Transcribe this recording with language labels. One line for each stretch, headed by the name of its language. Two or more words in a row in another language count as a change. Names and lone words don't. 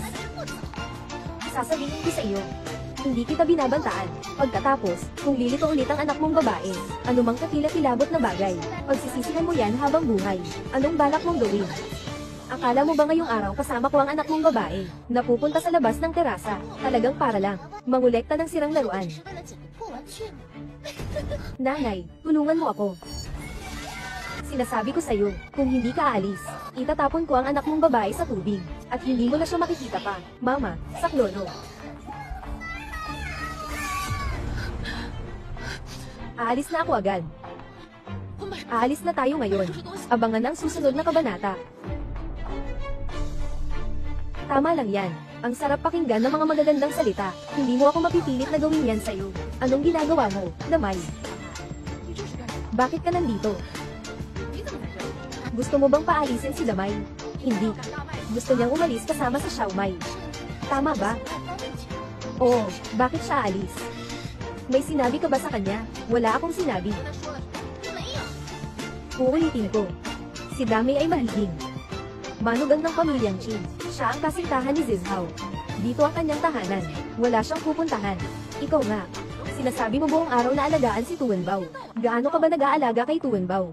Filipino: Sasabihin ko sa iyo, hindi kita binabantaan. Pagkatapos, kung lilito ulit ang anak mong babae, anumang kakilakilabot na bagay, pagsisisihan mo yan habang buhay. Anong balak mong gawin? Akala mo ba ngayong araw kasama ko ang anak mong babae, na pupunta sa labas ng terasa, talagang para lang, mangolekta ng sirang laruan?
Chinese: 为了捡破玩具吗？
Filipino: Nanay, tulungan mo ako. Sinasabi ko sa'yo, kung hindi ka aalis, itatapon ko ang anak mong babae sa tubig, at hindi mo na siya makikita pa. Mama, sa klono. Aalis na ako agad. Aalis na tayo ngayon. Abangan ang susunod na kabanata. Tama lang yan. Ang sarap pakinggan ng mga magagandang salita. Hindi mo ako mapipilit na gawin yan sa'yo. Anong ginagawa mo, Damay? Bakit ka nandito?
Chinese: 你怎么在这儿？
Filipino: Gusto mo bang paalisin si Damay? Hindi. Gusto niyang umalis kasama sa Xiaomai. Tama ba? Oo, bakit siya aalis? May sinabi ka ba sa kanya? Wala akong sinabi.
Chinese: 他说了，没有。
Filipino: Uulitin ko. Si Damay ay mahiging manugang ng pamilyang Qin. Siya ang kasintahan ni Zizhao. Dito ang kanyang tahanan. Wala siyang pupuntahan. Ikaw nga. Sinasabi mo buong araw na alagaan si Tuwenbao. Gaano ka ba nag-aalaga kay Tuwenbao?